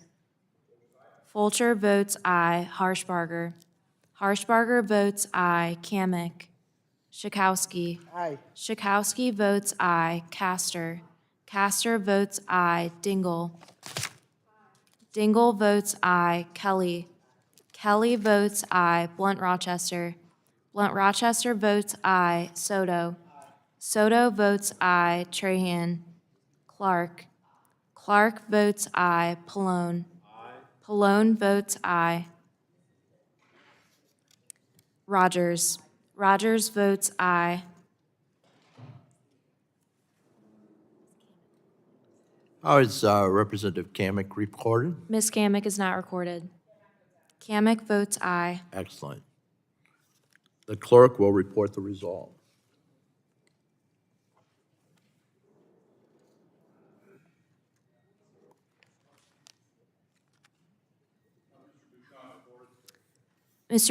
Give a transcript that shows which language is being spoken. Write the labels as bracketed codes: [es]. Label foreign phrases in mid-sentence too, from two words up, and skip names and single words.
[en] Fulcher votes aye. Harshbarger. Harshbarger votes aye. Kamick. Schakowsky. Aye. Schakowsky votes aye. Castor. Castor votes aye. Dingle. Dingle votes aye. Kelly. Kelly votes aye. Blunt Rochester. Blunt Rochester votes aye. Soto. Soto votes aye. Trahan. Clark. Clark votes aye. Pallone. Pallone votes aye. Rodgers. Rodgers votes aye. How is Representative Kamick recorded? Ms. Kamick is not recorded. Kamick votes aye. Excellent. The clerk will report the result. Mr.